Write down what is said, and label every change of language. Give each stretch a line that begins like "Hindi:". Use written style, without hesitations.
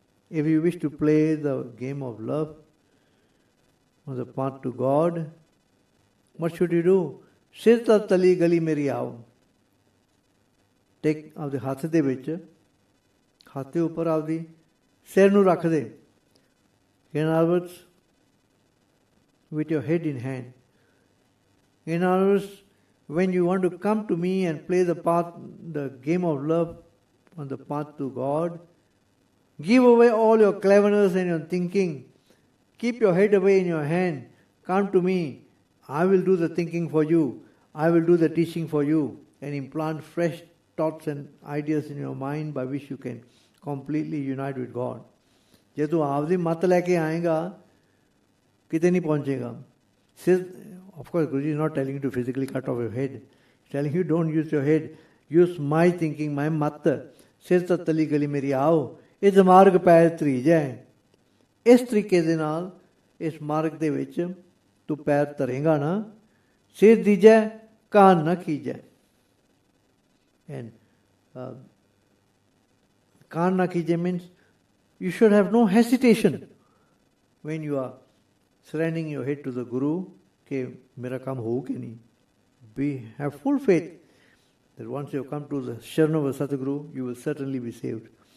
English: If you wish to play the game of love on the path to God, what should you do?
Punjabi: Sir tali gali meri aao. Take ਆਪਦੇ ਹੱਥ ਦੇ ਵਿੱਚ, ਹੱਥ ਦੇ ਉੱਪਰ ਆਪਦੀ ਸਿਰ ਨੂੰ ਰੱਖ ਦੇ.
English: In other words, with your head in hand. In other words, when you want to come to me and play the game of love on the path to God, give away all your cleverness and your thinking. Keep your head away in your hand. Come to me. I will do the thinking for you. I will do the teaching for you and implant fresh thoughts and ideas in your mind by which you can completely unite with God.
Punjabi: ਜੇ ਤੂੰ ਆਪਦੀ ਮੱਤ ਲੈ ਕੇ ਆਏਗਾ, ਕਿਤੇ ਨਹੀਂ ਪਹੁੰਚੇਗਾ.
English: Of course, Guruji is not telling you to physically cut off your head. He's telling you don't use your head. Use my thinking, my mat.
Punjabi: Sir tatali gali meri aao. ਇਸ ਮਾਰਗ ਪੈਰ ਧਰੀਜੈ. ਇਸ ਤਰੀਕੇ ਦੇ ਨਾਲ ਇਸ ਮਾਰਗ ਦੇ ਵਿੱਚ ਤੂੰ ਪੈਰ ਧਰੇਗਾ ਨਾ, ਸਿਰ ਦੀਜੈ ਕਾਨ ਨਾ ਕੀਜੈ.
English: And
Punjabi: ਕਾਨ ਨਾ ਕੀਜੈ
English: means you should have no hesitation when you are surrendering your head to the Guru
Hindi: कि मेरा काम हो कि नहीं.
English: We have full faith that once you have come to the Sharan of a Satguru, you will certainly be saved.